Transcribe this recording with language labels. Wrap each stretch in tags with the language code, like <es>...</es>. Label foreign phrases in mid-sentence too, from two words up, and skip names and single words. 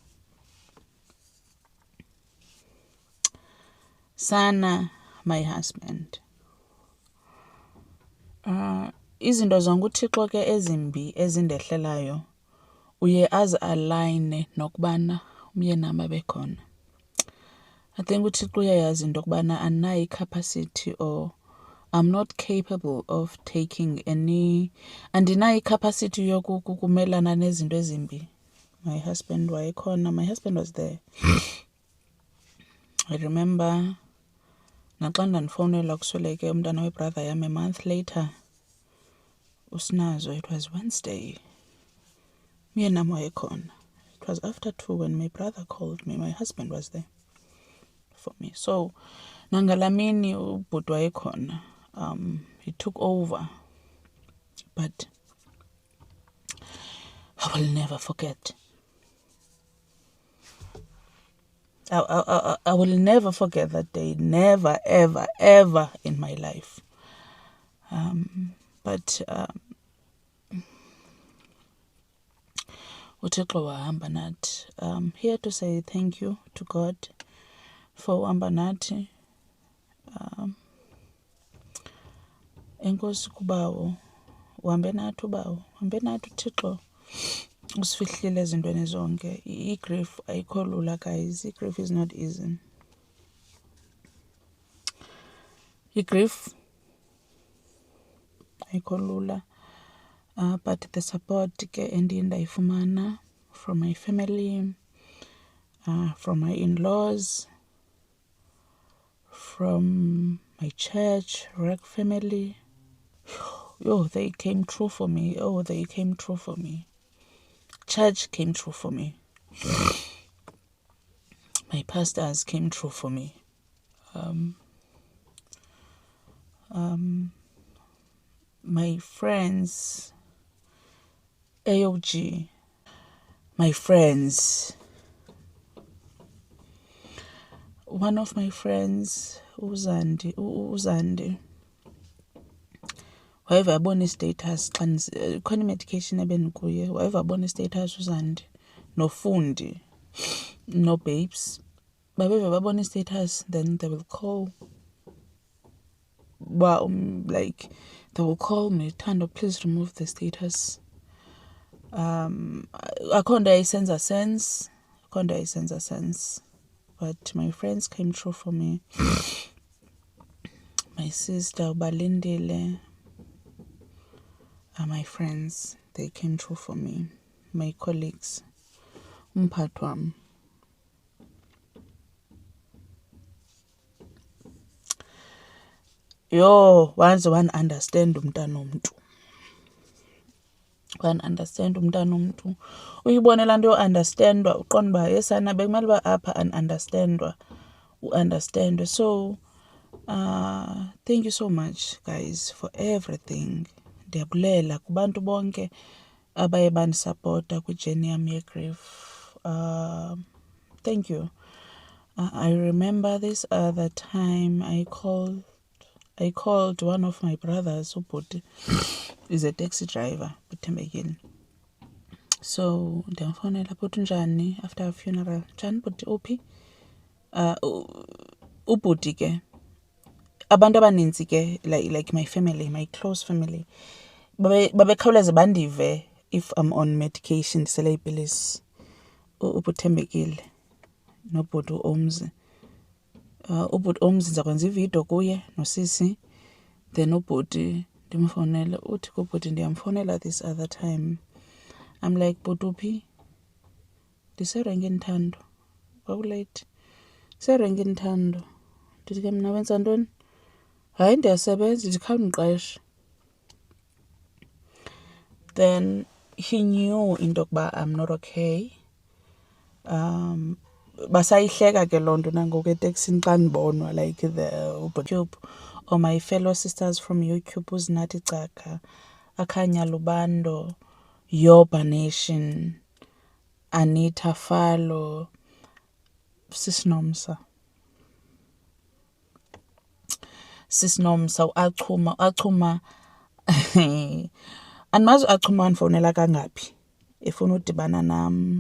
<en>Sana, my husband.</en> <xh>Izinto zonke uThixo ke ezimbi ezindehlelayo uye azi-align nokubana umyeni nami abe khona.</xh> <en>I think</en> <xh>uThixo uyayazi into yokubana andinayo i-capacity,</xh> <en>or I'm not capable of taking any,</en> <xh>andinayo i-capacity yokumelana nezinto ezimbi.</xh> <en>My husband wayekhona. My husband was there. I remember</en> <xh>naxa ndandifowunela kusweleke umntana webrother yam</xh> <en>a month later, uSinazo, it was Wednesday.</en> <xh>Myeni nami wayekhona.</xh> <en>It was after 2 when my brother called me. My husband was there for me.</en> <xh>So nangalamini ubhuti wayekhona.</xh> <en>He took over. But I will never forget. I will never forget that day. Never, ever, ever in my life.</en> <xh>But uThixo wahamba nathi.</xh> <en>Here to say thank you to God for</en> <xh>uhamba nathi. Enkosi kubawo. Uhambe nathi ubawo. Uhambe nathi uThixo. Usifihlile ezintweni zonke. I-grief ayikho lula,</xh> <en>guys. I-grief is not easy. I-grief</en> <xh>ayikho lula.</xh> <en>But the support</en> <xh>ke endiye ndayifumana</xh> <en>from my family, from my in-laws, from my church, Rec family. Yo, they came true for me. Oh, they came true for me. Church came true for me. My pastors came true for me. My friends, AOG, my friends. One of my friends,</en> <xh>Uzandi, whatever abona status, khona medication ebendikuye, whatever abona status Uzandi, no Fundi, no Babes, babeve babona status,</xh> <en>then they will call. Like they will call me, Thando, please remove the status.</en> <xh>Akhonda isenza sense,</xh> <en>but my friends came true for me. My sister Ubalindile, my friends, they came true for me. My colleagues, umphathi. Yo, once one understand</en> <xh>umntana omntu.</xh> <en>One understand</en> <xh>umntana omntu. Uyibone laa nto yo-understandwa, uqonda uba yesana bekumele uba apha understandwa, u-understandwe.</xh> <en>So, thank you so much, guys, for everything.</en> <xh>Ndiyabulela kubantu bonke abaye bandisapota kwijeni yam ye-grief.</xh> <en>Thank you. I remember this other time I I called one of my brothers, ubhuti is a taxi driver, uThembekile.</en> <xh>So ndiyamfonela, bhuti unjani</xh> <en>after a funeral?</en> <xh>Njani bhuti, uphi? Ubhuti ke, abantu abaninzi ke,</xh> <en>like my family, my close family,</en> <xh>babekhawuleze bandive</xh> <en>if I'm on medication,</en> <xh>ndisele iipilisi. UButhembekile nobhuti uOmzi. Ubhuti uOmzi ndizakwenza ividiyo kuye nosisi, then ubhuti ndimfonele, uthi kubhuti ndiyamfonela</xh> <en>this other time. I'm like,</en> <xh>bhuti uphi? Ndiserenkini Thando. Kwakulate. Ndiserenkini Thando. Ndithi ke mna wenza ntoni? Hayi ndiyasebenza, ndikhawundiqeshe.</xh> <en>Then he knew</en> <xh>into yokuba</xh> <en>I'm not okay.</en> <xh>Basayihleka ke loo nto nangoku eteksini xa ndibonwa,</xh> <en>like the YouTube or my fellow sisters from YouTube,</en> <xh>uZinathi Caka, Akhanya Lubando, Yoba Nation, Anita Falo, Sisinomsa, Achuma andimazi Achuma andifowunela kangaphi efuna udibana nam.</xh>